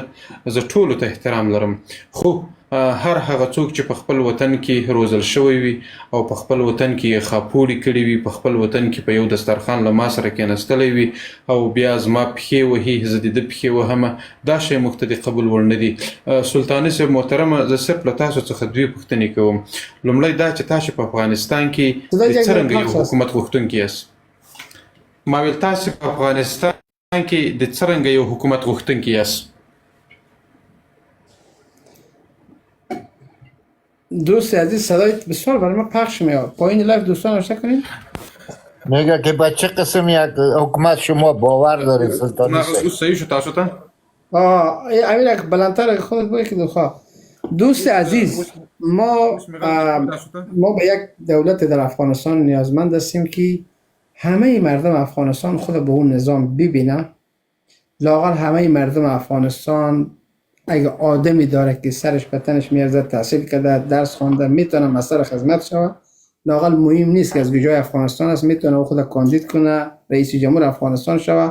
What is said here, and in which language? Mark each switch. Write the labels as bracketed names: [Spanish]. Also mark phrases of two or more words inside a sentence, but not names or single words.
[Pashto] زه ټولو ته احترام لرم، خو هر هغه څوک چې په خپل وطن کې روزل شوی وي او په خپل وطن کې یې خاپوړي کړي وي، په خپل وطن کې په یو دسترخوان له ما سره کېناستلی وي او بیا زما پښې وهي، زه د ده پښې وهمه، دا شی موږ ته د قبول وړ نه دي. سلطاني صاحب محترمه، زه صرف له تاسو څخه دوې پوښتنې کوم. لومړی دا چې تاسو په افغانستان کې د څرنګه یو حکومت غوښتونکي یاست؟ ما ویل تاسو په افغانستان کې د څرنګه یو حکومت غوښتونکي یاست؟ [Persian] دوست عزیز صدای بسیار برای ما پخش میاد. پایین لایو دوستان آشنا کنید. میگه که با چه قسم یک حکومت شما باور دارید سلطانی نه صاحب؟ [Pashto] اوس صحیح شو تاسو ته؟ [Persian] امیر اگه بلندتر اگه خودت بگی که دوخواه. دوست عزیز، ما به یک دولت در افغانستان نیازمند هستیم که همه مردم افغانستان خود به اون نظام ببینه. لااقل همه مردم افغانستان اگه آدمی داره که سرش به تنش میارزه، تحصیل کرده، درس خوانده، میتونه مسئله خدمت شوه، لااقل مهم نیست که از کجای افغانستان است، میتونه او خود کاندید کنه، رئیس جمهور افغانستان شوه.